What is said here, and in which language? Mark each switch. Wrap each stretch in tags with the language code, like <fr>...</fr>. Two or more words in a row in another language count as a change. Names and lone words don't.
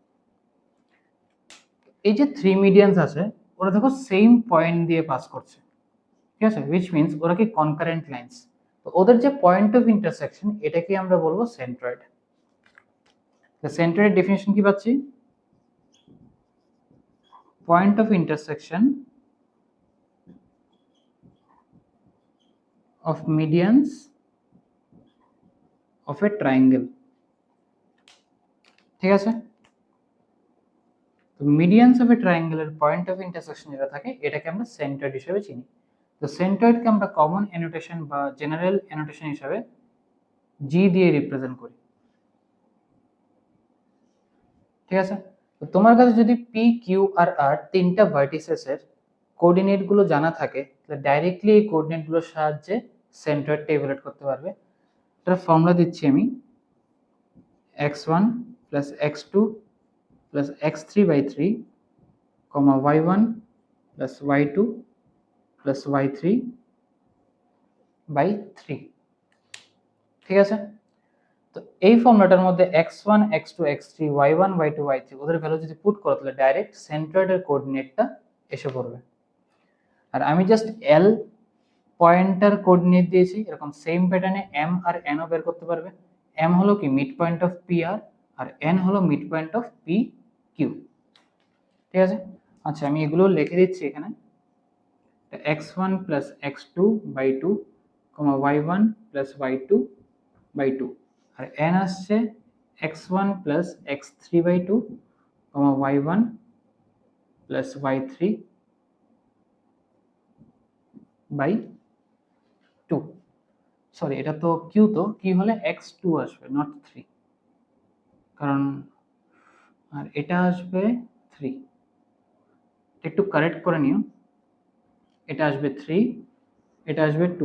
<bn>এই যে 3 মিডিয়ানস আছে, ওরা দেখো</bn> <en>same point</en> <bn>দিয়ে পাস করছে। ঠিক আছে,</bn> <en>which means</en> <bn>ওরা কি</bn> <en>concurrent lines.</en> <bn>তো ওদের যে</bn> <en>point of intersection,</en> <bn>এটাকে আমরা বলবো সেন্ট্রয়েড।</bn> <en>তো centroid definition</en> <bn>কি পাচ্ছি?</bn> <en>point of intersection of medians of a triangle।</en> <bn>ঠিক আছে, তো</bn> <en>medians of a triangle's point of intersection</en> <bn>যেটা থাকে, এটাকে আমরা সেন্ট্রয়েড হিসেবে চিনি। তো সেন্ট্রয়েডকে আমরা</bn> <en>common annotation</en> <bn>বা</bn> <en>general annotation</en> <bn>হিসেবে জি দিয়ে রিপ্রেজেন্ট করি। ঠিক আছে, তো তোমার কাছে যদি পি কিউ আর আর তিনটা</bn> <en>vertices' coordinate</en> <bn>গুলো জানা থাকে, তাহলে ডাইরেক্টলি এই কোঅর্ডিনেট গুলোর সাহায্যে সেন্ট্রয়েডটা ইভালুয়েট করতে পারবে। এটার ফর্মুলা দিচ্ছি আমি,</bn> <en>x1 plus x2 plus x3 by 3, y1 plus y2 plus y3 by 3।</en> <bn>ঠিক আছে, তো এই ফর্মুলাটার মধ্যে x1 x2 x3 y1 y2 y3 ওদের ভ্যালু যদি পুট করো, তাহলে</bn> <en>direct centroid's coordinate</en> <bn>এসে পড়বে। আর আমি জাস্ট এল</bn> <en>point's coordinate</en> <bn>দিয়েছি, এরকম</bn> <en>same pattern</en> <bn>এম আর এন ও বের করতে পারবে। এম হলো কি</bn> <en>mid point of P</en> <bn>আর এন হলো</bn> <en>mid point of P Q.</en> <bn>ঠিক আছে, আচ্ছা আমি এগুলো লিখে দিচ্ছি এখানে।</bn> <en>x1 plus x2 by 2, y1 plus y2 by 2,</en> <bn>আর n আসছে</bn> <en>x1 plus x3 by 2, y1 plus y3 by 2।</en> <bn>সরি, এটা তো কিউ, তো কিউ হলে x2 আসবে, নট 3, কারণ আর এটা আসবে 3। একটু কারেক্ট করে নিও, এটা আসবে 3, এটা আসবে 2।</bn>